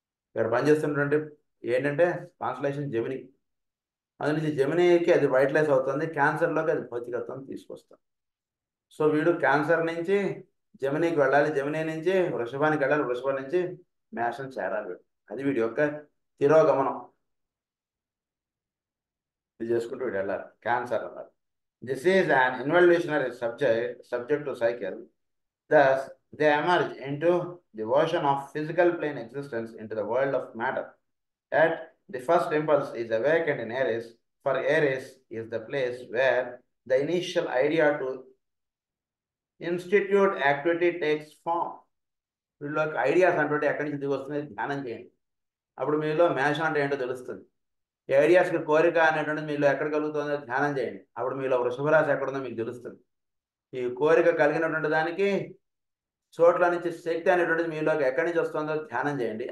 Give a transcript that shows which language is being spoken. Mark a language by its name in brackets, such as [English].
[Telugu] ఇక్కడ పనిచేస్తున్నటువంటి ఏంటంటే కాన్స్టలేషన్ జెమిని. అది నుంచి జెమినికి అది వైటలైజ్ అవుతుంది, క్యాన్సర్లోకి అది భౌతికత్వం తీసుకొస్తాం. సో వీడు క్యాన్సర్ నుంచి జెమినికి వెళ్ళాలి, జెమిని నుంచి వృషభానికి వెళ్ళాలి, వృషభం నుంచి మేషం చేరాలి వీడు. అది వీడి యొక్క తిరోగమనం. ఇది చేసుకుంటూ వీడు వెళ్ళాలి, క్యాన్సర్ అన్నారు. [English] This is an involutionary subject to cycle. Thus, they emerge into the version of physical plane existence into the world of matter. Yet, the first impulse is awakened in Aries, for Aries is the place where the initial idea to institute activity takes form. [Telugu] వీళ్ళకి ideas అంటే ఎక్కడి నుంచి దిగి వస్తుంది, ధ్యానం చేయండి. అప్పుడు మీలో మేషం అంటే ఏంటో తెలుస్తుంది. ఈ ఐడియాస్కి కోరిక అనేటువంటిది మీలో ఎక్కడ కలుగుతుందో ధ్యానం చేయండి. అప్పుడు మీలో వృషభ రాశి ఎక్కడుందో మీకు తెలుస్తుంది. ఈ కోరిక కలిగినటువంటి దానికి చోట్ల నుంచి శక్తి అనేటువంటిది మీలోకి ఎక్కడి నుంచి వస్తుందో ధ్యానం చేయండి.